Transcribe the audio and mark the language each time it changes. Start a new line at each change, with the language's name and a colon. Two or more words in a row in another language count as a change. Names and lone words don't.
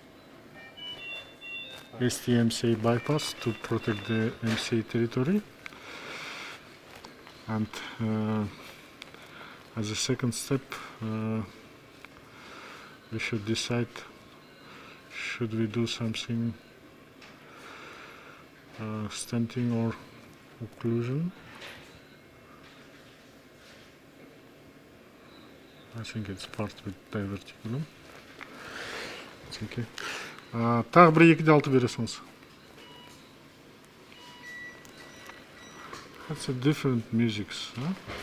English: ST-MCA bypass to protect the MCA territory, and as a second step we should decide should we do something stenting or occlusion. I think it's part with diverticulum. It's okay.
Kazakh: Тағы бір 2/6 бере салыңыз.
English: That's a different musics, huh?